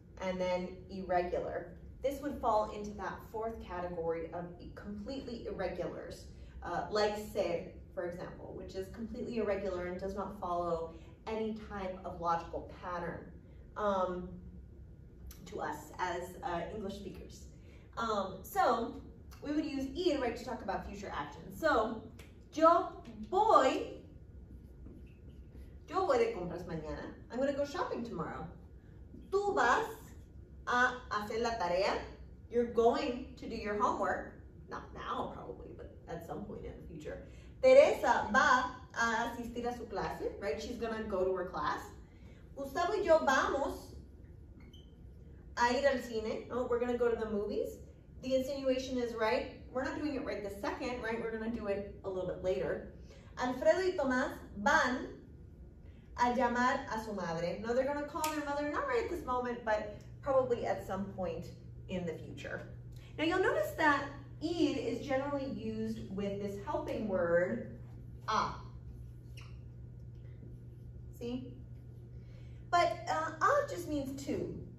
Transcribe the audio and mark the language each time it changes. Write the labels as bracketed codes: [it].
[en] and then irregular. This would fall into that fourth category of completely irregulars, like ser, for example, which is completely irregular and does not follow any type of logical pattern to us as English speakers. So we would use ir, right, to talk about future action. [es] So, yo voy de compras mañana. [en] I'm going to go shopping tomorrow. [es] Tú vas a hacer la tarea. [en] You're going to do your homework. Not now, probably, but at some point in the future. [es] Teresa va a asistir a su clase, [en] right? She's going to go to her class. [es] Gustavo y yo vamos a ir al cine. [en] Oh, we're going to go to the movies. The insinuation is, right, we're not doing it right this second, right? We're going to do it a little bit later. [es] Alfredo y Tomás van a llamar a su madre. [en] No, they're going to call their mother, not right at this moment, but probably at some point in the future. Now, you'll notice that ir is generally used with this helping word, a. See? But a just means to.